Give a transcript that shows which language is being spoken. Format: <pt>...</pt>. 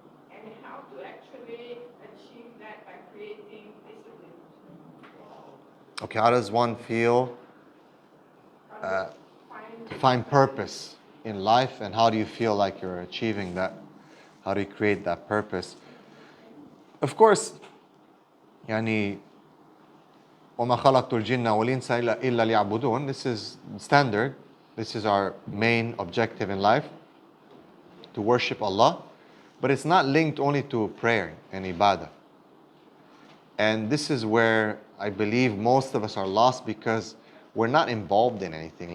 <en>And how to actually achieve that by creating discipline? Okay, how does one feel How to find purpose in life, and how do you feel like you're achieving that? How do you create that purpose? Of course,</en> <ar>يعني وما خلقت الجن والإنس إلا ليعبدون.</ar> <en>This is standard. This is our main objective in life, to worship Allah. But it's not linked only to prayer and ibadah. And this is where I believe most of us are lost, because we're not involved in anything.</en>